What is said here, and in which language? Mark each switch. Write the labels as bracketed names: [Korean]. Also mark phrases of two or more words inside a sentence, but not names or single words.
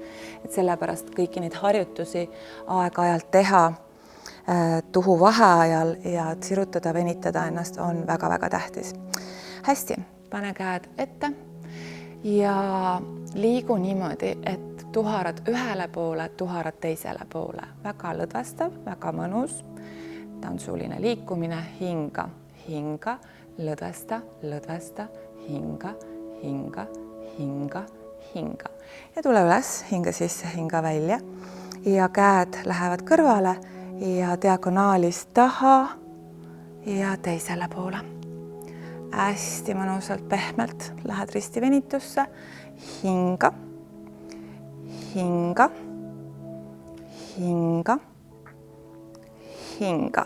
[Estonian] Et sellepärast kõiki neid harjutusi aeg-ajalt teha tuhu vaheajal ja sirutada, venitada ennast on väga-väga tähtis. Hästi, pane käed ette ja liigu niimoodi, et tuharad ühele poole, tuharad teisele poole. Väga lõdvestav, väga mõnus, tantsuline liikumine, hinga, hinga, lõdvesta, lõdvesta, hinga, hinga, hinga, hinga. Ja tule üles, hinga sisse, hinga välja ja käed lähevad kõrvale ja diagonaalist taha ja teisele poole. Hästi mõnusalt pehmelt lähed ristivenitusse, hinga, hinga, hinga, hinga.